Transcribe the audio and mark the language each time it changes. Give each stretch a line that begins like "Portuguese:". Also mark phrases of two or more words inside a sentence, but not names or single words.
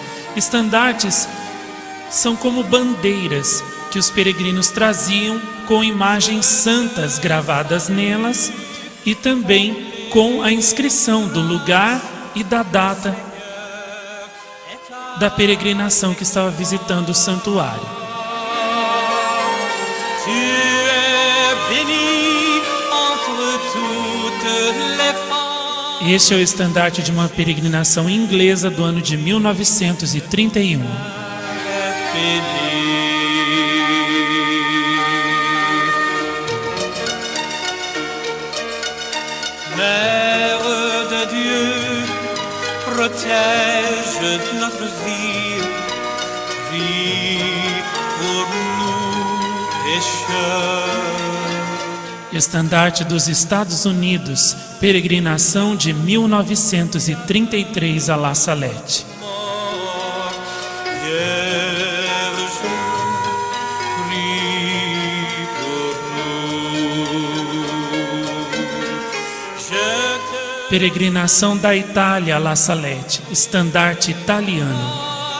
Portuguese: Estandartes são como bandeiras que os peregrinos traziam com imagens santas gravadas nelas e também com a inscrição do lugar e da data da peregrinação que estava visitando o santuário. Este é o estandarte de uma peregrinação inglesa do ano de 1931.
French: Mère de Dieu, protège notre vie, prie pour nous pécheurs.
Portuguese: Estandarte dos Estados Unidos, peregrinação de 1933 a La Salette. Peregrinação da Itália a La Salette, estandarte italiano.